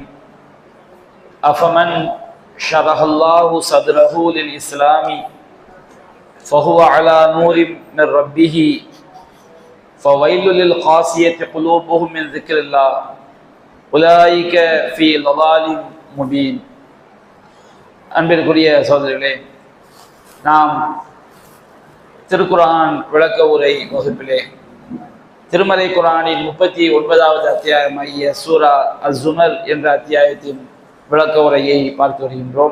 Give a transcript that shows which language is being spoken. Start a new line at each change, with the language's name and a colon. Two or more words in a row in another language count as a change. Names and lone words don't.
Arabic: أفمن شرح الله صدره للإسلام فهو على نور من ربه فويل للقاسية قلوبهم من ذكر الله أولئك في ضلال مبين.
Tamil: அன்பிற்குரிய சகோதரர்களே, நாம் திருக்குர்ஆன் விளக்க உரை வகுப்பிலே திருமறை குர்ஆனின் 39வது அத்தியாயமாகிய சூரா அஸ்-ஸுமர் என்ற அத்தியாயத்தின் விளக்க உரையை பார்த்து வருகின்றோம்.